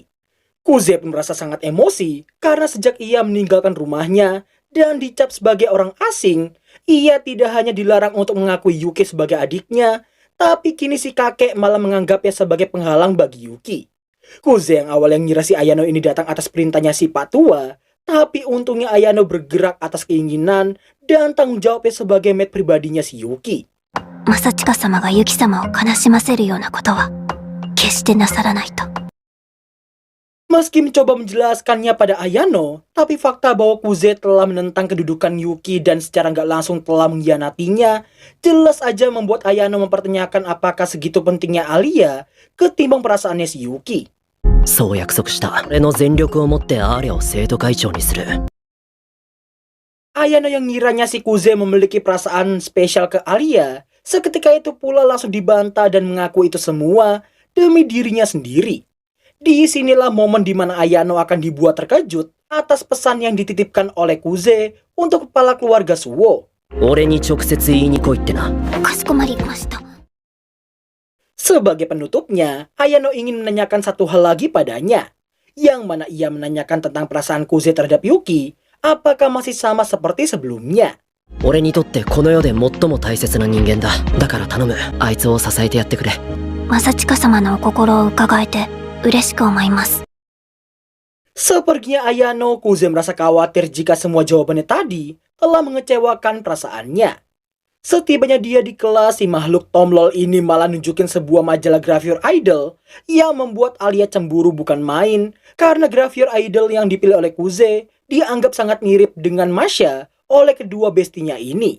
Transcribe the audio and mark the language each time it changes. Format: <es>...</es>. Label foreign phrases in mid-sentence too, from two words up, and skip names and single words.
<id>Kuze pun merasa sangat emosi karena sejak ia meninggalkan rumahnya dan dicap sebagai orang asing, ia tidak hanya dilarang untuk mengakui Yuki sebagai adiknya, tapi kini si kakek malah menganggapnya sebagai penghalang bagi Yuki. Kuze yang awalnya ngira si Ayano ini datang atas perintahnya si Pak Tua, tapi untungnya Ayano bergerak atas keinginan dan tanggung jawabnya sebagai mate pribadinya si Yuki.</id> <ja>Masachika様がYuki様を悲しませるようなことは決してなさらないと.</ja> <id>Meski mencoba menjelaskannya pada Ayano, tapi fakta bahwa Kuze telah menentang kedudukan Yuki dan secara nggak langsung telah mengkhianatinya, jelas aja membuat Ayano mempertanyakan apakah segitu pentingnya Alia ketimbang perasaannya si Yuki.</id> <ja>そう約束した。俺の全力を持ってアーリャを生徒会長にする。</ja> <id>Ayano yang ngiranya si Kuze memiliki perasaan spesial ke Alia, seketika itu pula langsung dibantah dan mengaku itu semua demi dirinya sendiri. Disinilah momen dimana Ayano akan dibuat terkejut atas pesan yang dititipkan oleh Kuze untuk kepala keluarga Suwo.</id> <ja>俺に直接言いに来いってな。 Kasukomarimashita.</ja> <id>Sebagai penutupnya, Ayano ingin menanyakan satu hal lagi padanya, yang mana ia menanyakan tentang perasaan Kuze terhadap Yuki, apakah masih sama seperti sebelumnya.</id> <ja>俺にとってこの世で最も大切な人間だ。だから頼む。あいつを支えてやってくれ。 Masachika samaのお心を伺えて嬉しく思います。</ja> <id>Sepertinya Ayano, Kuze merasa khawatir jika semua jawabannya tadi telah mengecewakan perasaannya. Setibanya dia di kelas, si makhluk tomlol ini malah nunjukin sebuah majalah</id> <en>Gravure Idol</en> <id>yang membuat Alia cemburu bukan main karena</id> <en>Gravure Idol</en> <id>yang dipilih oleh Kuze dianggap sangat mirip dengan Masha oleh kedua bestinya ini.</id>